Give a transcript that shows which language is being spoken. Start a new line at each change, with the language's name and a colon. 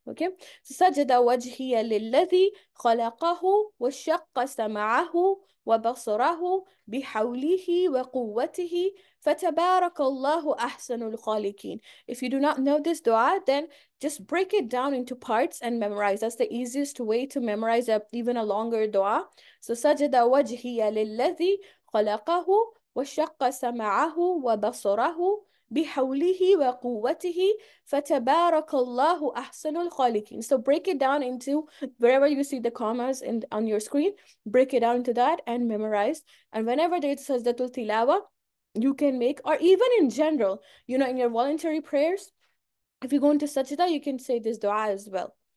Arabic: Okay, so sajada wajhiya lilladhi خلقه وشق سمعه وبصره بحوله وقوته فتبارك الله أحسن الخالقين.
English: If you do not know this dua, then just break it down into parts and memorize. That's the easiest way to memorize even a longer dua.
Arabic: So سجد وجهي للذي خلقه وشق سمعه وبصره بحوله وقوته فتبارك الله أحسن الخالقين.
English: So break it down into wherever you see the commas on your screen, break it down into that and memorize. And whenever there's sajdatul tilawa, you can make, or even in general, in your voluntary prayers, if you go into sajda, you can say this dua as well.